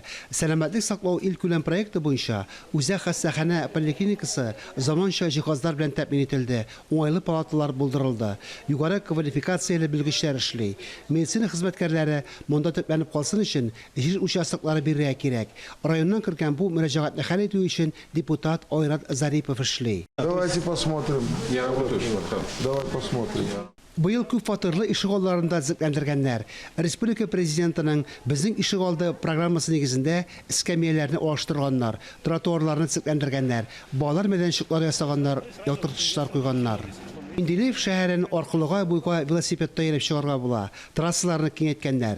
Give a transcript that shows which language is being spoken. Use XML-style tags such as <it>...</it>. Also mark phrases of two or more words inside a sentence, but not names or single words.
<tt>Сәламәтлек саклау ил күләм проекты буенча үзәк хастаханә поликлиникасы заманча җиһазлар белән тәэмин ителде. Уңайлы палаталар булдырылды. Югары квалификацияле белгечләр эшли. Медицина хезмәткәрләре монда төпләнеп калсын өчен җир участоклары бирергә кирәк. Районнан кергән бу мөрәҗәгатьне хәл итү өчен депутат Айрат Зарипов эшли.</tt> <ru>Давайте посмотрим. Я работаю. Давай посмотрим.</ru> <tt>Быел күп фатирлы ишегалларында зәкләндергәннәр. Республика президентының безнең ишегалды программасы нигезендә эскәмияләрне алыштырганнар, тротуарларны зәкләндергәннәр, балалар мәйданчыклары ясаганнар, ялтырткычлар куйганнар. Менделеев шәһәрен аркылыга буйга велосипедта йөреп чыгарга була, трассаларны киңәйткәннәр.</tt>